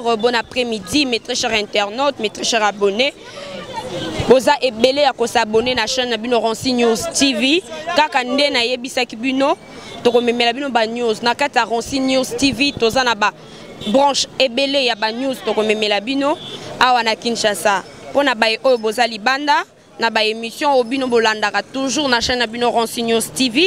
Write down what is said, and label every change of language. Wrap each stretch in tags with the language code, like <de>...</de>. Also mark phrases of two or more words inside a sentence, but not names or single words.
<fr>bon après-midi, mes très chers internautes, mes très chers abonnés.</fr> <ln>Boza ebele ya ko s'abonner na chaîne Bino Ronsi News TV. Kaka nde na yebisaki bino to ko memela bino ba news na kata Ronsi News TV toza na ba branche ebele ya ba news to ko memela bino awa na Kinshasa. Pona ba oyo boza libanda na ba émission obino bolandaka toujours na chaîne Bino Ronsi News TV.</ln>